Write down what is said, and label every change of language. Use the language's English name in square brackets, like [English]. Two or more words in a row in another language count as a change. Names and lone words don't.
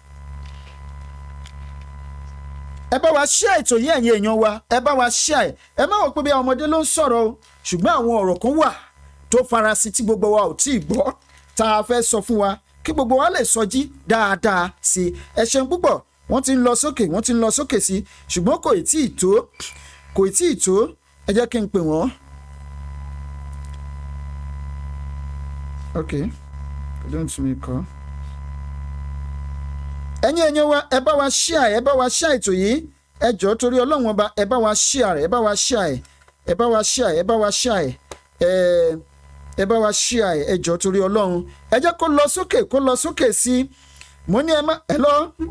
[Yoruba] ẹ bá wa share ètò yìí ẹ̀yin èèyàn wa ẹ bá wa share ẹ má wò pé bí ọmọdé ló ń sọ̀rọ̀ o ṣùgbọ́n àwọn ọ̀rọ̀ kan wà tó farasin tí gbogbo wa ò tí ì gbọ́ tá a fẹ́ sọ fún wa kí gbogbo wa lè sọjí dáadáa sí i ẹ ṣeun púpọ̀ wọ́n ti ń lọ sókè sí ṣùgbọ́n kò tí ì tó ẹ jẹ́ kí n pè wọ́n. ok don't me call. ẹ̀yin èèyàn wa ẹ bá wa share ètò yìí ẹ jọ̀ọ́ torí Ọlọ́run ọba ẹ bá wa share ẹ bá wa share ẹ bá wa share ẹ bá wa share ẹ jọ̀ọ́ torí Ọlọ́run ẹ jẹ́ kó lọ sókè sí mo ní ẹ má ẹ lọ.